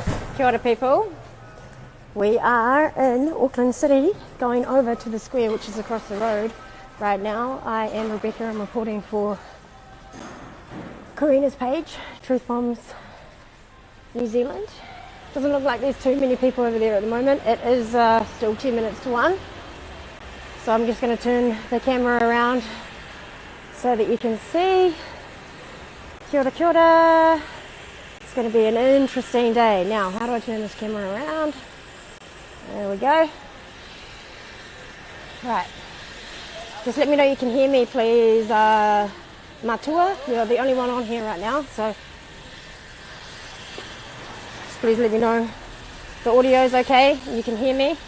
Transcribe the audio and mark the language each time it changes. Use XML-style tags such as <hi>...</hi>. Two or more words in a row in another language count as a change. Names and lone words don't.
<mi>Kia ora people.</mi> <en>We are in Auckland City, going over to the square which is across the road. Right now I am Rebecca, I'm reporting for Karina's page, Truth Bombs New Zealand. Doesn't look like there's too many people over there at the moment. It is still 10 minutes to 1. So I'm just going to turn the camera around so that you can see.</en> <mi>Kia ora, kia ora.</mi> <en>It's going to be an interesting day. Now, how do I turn this camera around? There we go. Right. Just let me know you can hear me, please. Matua, you're the only one on here right now, so just please let me know the audio is okay, you can hear me.</en>